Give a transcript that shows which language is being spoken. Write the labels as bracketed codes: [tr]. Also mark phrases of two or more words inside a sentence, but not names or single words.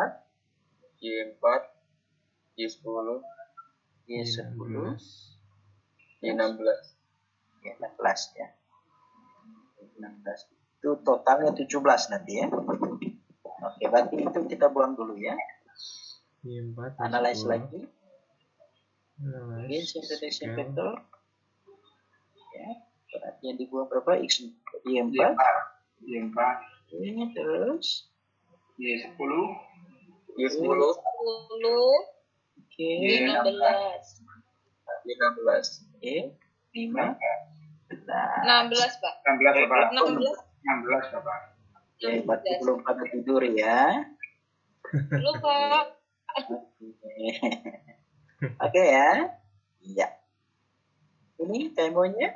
[id] Y4, Y10, Y10, Y16. Y16 ya. 16. Itu totalnya 17 nanti ya. Oke, berarti itu kita buang dulu ya. Y4. Analyze lagi. Analyze. [en] Dimension reduction [id] Scale. factor. Ya, berarti yang dibuang berapa? X Y4. Y4. Ini terus Y10. Y10, 10, oke. Y16. Y16. Oke, 5. 16, Pak. 16 Bapak. 16. 16 Bapak. Oke, berarti belum pada tidur ya. Belum, Pak. Oke ya. Iya. Ini temonya